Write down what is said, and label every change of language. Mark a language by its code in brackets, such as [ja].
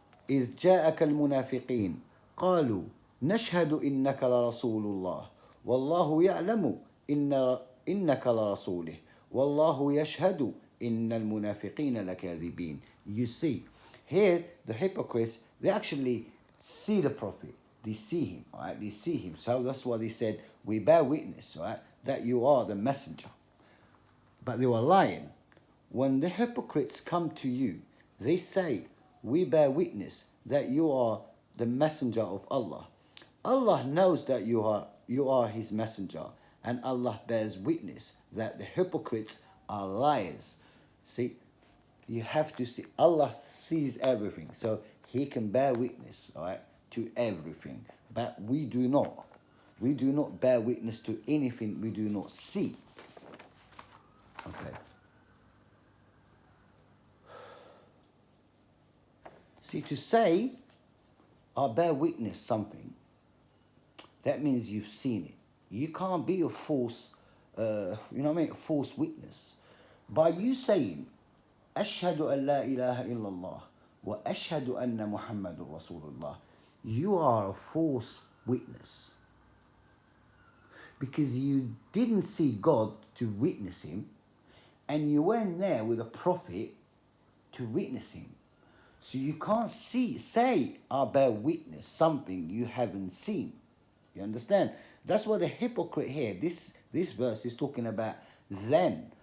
[ar] إذ جاءك المنافقين قالوا نشهد إنك لرسول الله والله يعلم إنك لرسوله والله يشهد إن المنافقين لكاذبين. [en] You see, here the hypocrites, they actually see the Prophet. They see him, right? They see him. So that's why they said, we bear witness, right, that you are the messenger. But they were lying. When the hypocrites come to you, they say, we bear witness that you are the messenger of Allah. Allah knows that you are His messenger, and Allah bears witness that the hypocrites are liars. See, you have to see, Allah sees everything, so He can bear witness, all right, to everything. But we do not. We do not bear witness to anything we do not see. Okay. See, to say, I bear witness something, that means you've seen it. You can't be a false, you know what I mean, a false witness. By you saying, [ar] أشهد أن لا إله إلا الله وأشهد أن محمد رسول الله, [en] you are a false witness. Because you didn't see God to witness Him, and you went there with a prophet to witness Him. So you can't say, I bear witness something you haven't seen. You understand? That's what the hypocrite here, this verse is talking about them.